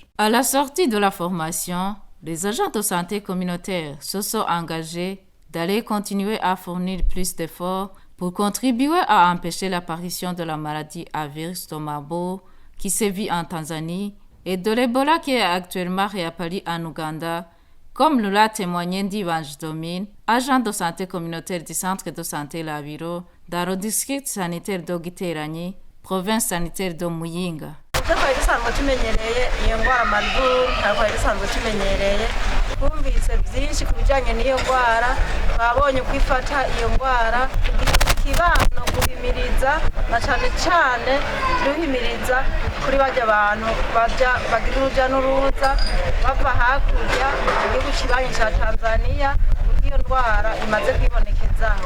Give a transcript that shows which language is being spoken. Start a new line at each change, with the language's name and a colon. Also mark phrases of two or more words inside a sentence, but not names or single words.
French: À la sortie de la formation, les agents de santé communautaire se sont engagés d'aller continuer à fournir plus d'efforts pour contribuer à empêcher l'apparition de la maladie à virus de Marburg qui sévit en Tanzanie et de l'Ebola qui est actuellement réapparu en Ouganda, comme nous l'a témoigné Divange Domine, agent de santé communautaire du centre de santé Labiro, dans le district sanitaire de Giteranyi, province sanitaire de Muyinga.
Rundi: twari dusanzwe tumenyereye iyo ndwara Marburg twari dusanzwe tumenyereye twumvise byinshi ku bijyanye n'iyo ndwara twabonye uko ifata iyo ndwara ikibano guhimiriza na cyane cyane duhimiriza kuri bajya abantu bagira urujya n'uruza bava hakurya mu gihugu kibanyi cya Tanzania iyo ndwara imaze kwibonekezaho.